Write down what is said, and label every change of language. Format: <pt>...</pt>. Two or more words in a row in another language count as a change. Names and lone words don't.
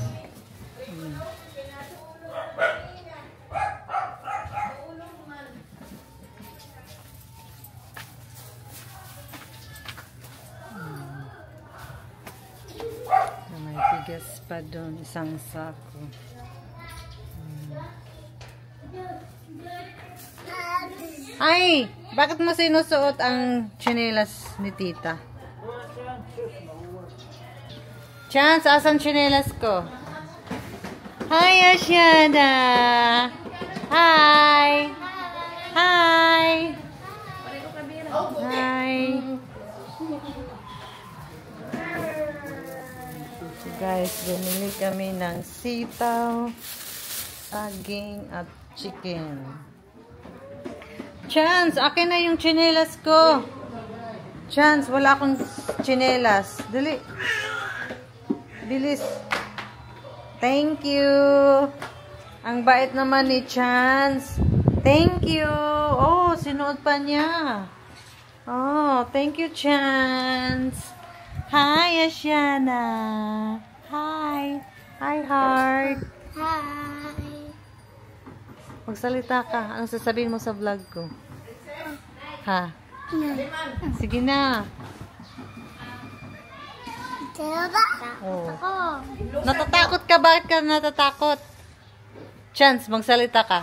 <tl>May bigas pa doon, isang sako. Ay! Bakit mo sinusuot ang tsinelas ni tita? Chance, asan tsinelas ko?</tl> <en>Hi, Asiana! Hi! Hi! Hi! So guys,</en> <tl>bumili kami ng sitaw, saging, at chicken. Chance, akin na yung tsinelas ko. Chance, wala akong tsinelas. Dali. Bilis.</tl> <en>Thank you.</en> <tl>Ang bait naman ni Chance.</tl> <en>Thank you.</en> <tl>Oh, sinuot pa niya.</tl> <en>Oh, thank you, Chance. Hi, Asiana. Hi. Hi, heart. Hi.</en> <tl>Magsalita ka. Anong sasabihin mo sa vlog ko? Ha? Sige na. Oh. Natatakot ka? Bakit ka natatakot? Chance, magsalita ka.</tl>